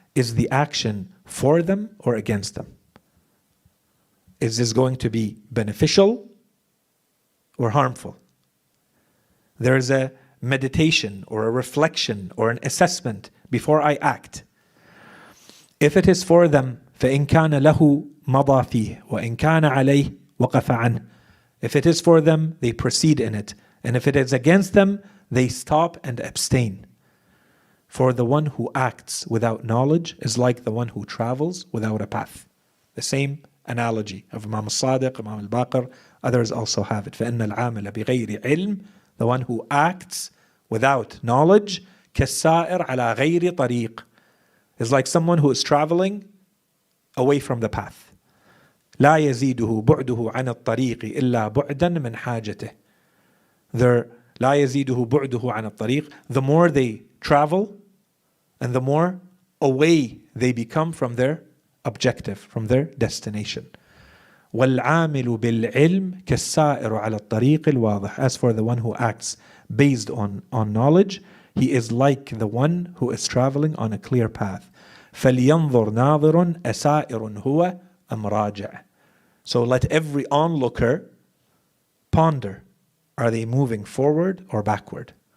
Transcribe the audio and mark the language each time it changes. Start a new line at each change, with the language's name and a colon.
English: Is the action for them or against them? Is this going to be beneficial or harmful? There is a meditation or a reflection or an assessment before I act. If it is for them,
Arabic: فَإِنْ كَانَ لَهُ مَضَى فِيهِ وَإِنْ كَانَ عَلَيْهِ وَقَفَ عَنْهُ.
English: If it is for them, they proceed in it. And if it is against them, they stop and abstain. For the one who acts without knowledge is like the one who travels without a path. The same analogy of Imam al-Sadiq, Imam al-Baqir, others also have it.
Arabic: فَإِنَّ الْعَامِلَ بِغَيْرِ عِلْمٍ.
English: The one who acts without knowledge,
Arabic: كَالسَّائِرْ عَلَى غَيْرِ طَرِيقٍ,
English: is like someone who is traveling away from the path.
Arabic: لا يزيده بعده عن الطريق إلا بعدا من حاجته. لا يزيده بعده عن الطريق.
English: The more they travel and the more away they become from their objective, from their destination.
Arabic: والعامل بالعلم كالسائر على الطريق الواضح.
English: As for the one who acts based on knowledge, he is like the one who is traveling on a clear path.
Arabic: فَلْيَنْظُرْ نَاظِرٌ أَسَائِرٌ هُوَ أَمْ رَاجِعٌ.
English: So let every onlooker ponder, are they moving forward or backward?